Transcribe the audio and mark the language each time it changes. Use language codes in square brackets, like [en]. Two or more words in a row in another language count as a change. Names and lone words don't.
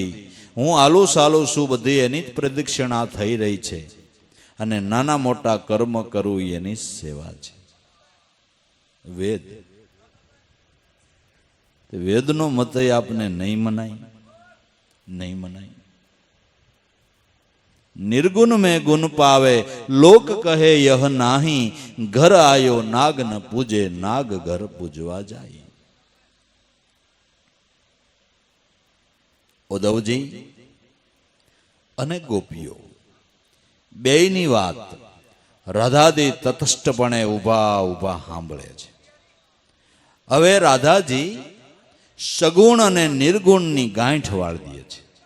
[gu] હું આલુ સાલું છું બધી એની જ પ્રદિક્ષણા થઈ રહી છે. અને નાના મોટા કર્મ કરું એની સેવા છે. વેદ, વેદનો મત આપને નહીં મનાય, નહીં મનાય. [hi] નિર્ગુણ में गुण पावे लोक कहे यह नाही घर आयो नाग न पूजे नाग घर पूजवा जाए. ઉદ્ધવજી અને ગોપીઓ બેયની વાત રાધાજી તટસ્થપણે ઊભા ઊભા સાંભળે છે. હવે રાધાજી સગુણ અને નિર્ગુણની ગાંઠ વાળી દે છે.